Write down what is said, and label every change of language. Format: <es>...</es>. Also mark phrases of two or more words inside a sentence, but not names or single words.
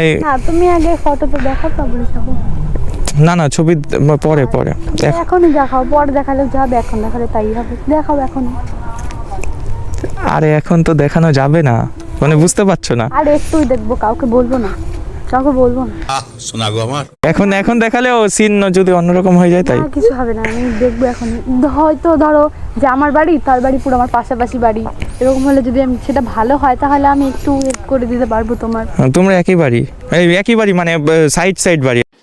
<bn>না তুমি আগে ফটো তো দেখাও তারপরে যাবো। না না ছবি পরে পরে এখনই দেখাও, পরে দেখালে যাবে, এখন দেখালে তাই হবে। দেখাও এখন। আরে এখন তো দেখানো যাবে না, মানে বুঝতে পারছো না। আর একটুই দেখবো, কাউকে বলবো না, কাউকে বলবো না।</bn> <bho>सुना गो हमार</bho> <bn>এখন দেখালে ও সিন যদি অন্যরকম হয়ে যায় তাই। আর কিছু হবে না, আমি দেখবো এখন। হয়তো ধরো যে আমার বাড়ি তার বাড়ি পুরো আমার পাশাপাশি বাড়ি, এরকম হলে যদি আমি সেটা ভালো হয় তাহলে আমি একটু হেল্প করে দিতে পারবো তোমার। তোমরা একই বাড়ি, এই একই বাড়ি মানে সাইড সাইড বাড়ি।</bn>